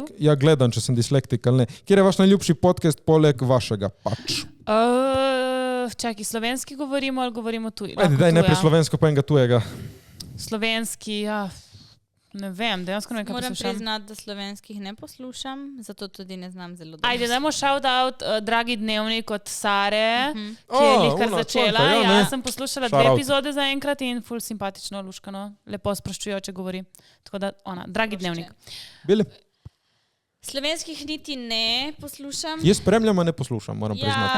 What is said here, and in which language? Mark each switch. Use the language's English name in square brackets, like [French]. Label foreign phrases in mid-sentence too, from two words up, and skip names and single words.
[Slovenian] ja, gledam, če sem dislektik ali ne. Kjer je vaš najljubši podcast poleg vašega? Pač. Čakaj, slovenski govorimo ali govorimo tuji? Ajde, daj najprej slovensko, pa enega tujega. Slovenski, ja. Ne vem, dejansko ne vem, kaj Moram poslušam. priznati, da slovenskih ne poslušam, zato tudi ne znam zelo dobro. Ajde, dajmo [English] shout out [Slovenian] Dragi dnevnik od Sare, ki je O, lihkar ona začela. članka, ja, ne. Jaz sem poslušala Shout 2 out. epizode zaenkrat in ful simpatično, luškano, lepo sproščujoče govori. Tako da, ona, Dragi dnevnik. Bili? Slovenskih niti ne poslušam. Jaz spremljam, a ne poslušam, moram priznati.